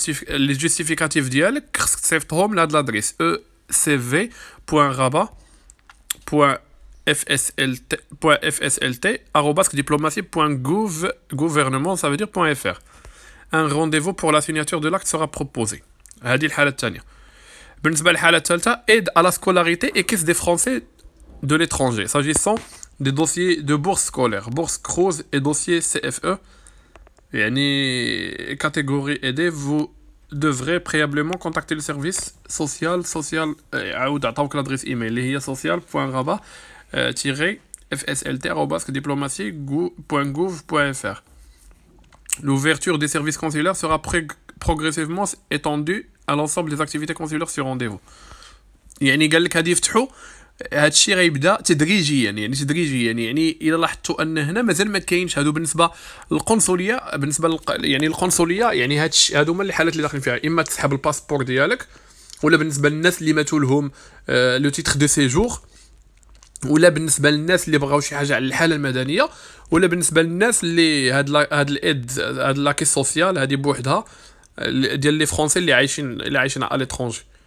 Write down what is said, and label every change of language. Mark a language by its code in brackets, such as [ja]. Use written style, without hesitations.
[ar] لي جوستيفيكاتيف ديالك خصك تصيفطهم لهاد لادريس ecv.raba.fslt@diplomatie.gouvernement, [fr] ça veut dire .fr. Un rendez-vous pour la signature de l'acte sera proposé. [ar] هذه الحاله الثانيه. بالنسبه للحاله الثالثه [fr] aide à la scolarité et caisse des français de l'étranger s'agissant des dossiers de bourse scolaire, bourse Cruz et dossier CFE, يعني catégorie aidée. Vous devrez préalablement contacter le service social [ar] عاود عطاوك [fr] l'adresse email [ar] اللي هي [fr] social.raba-fslt@diplomatie.gouv.fr. L'ouverture des services consulaires sera progressivement étendue à l'ensemble des activités consulaires sur rendez-vous. [ar] يعني قال لك هادي يفتحوا هادشي غيبدا تدريجيا، يعني الا لاحظتوا ان هنا مازال ما كاينش هادو بالنسبه للقنصليه. بالنسبه يعني القنصليه، يعني هادو هما الحالات اللي داخلين فيها، اما تسحب الباسبور ديالك، ولا بالنسبه للناس اللي ماتوا لهم [fr] لو تيتر دو سيجور، [ar] ولا بالنسبه للناس اللي بغاو شي حاجه على الحاله المدنيه، ولا بالنسبه للناس اللي هاد الايد هاد لاكي سوسيال هادي بوحدها ديال لي فرونسي اللي عايشين على ليترونجي.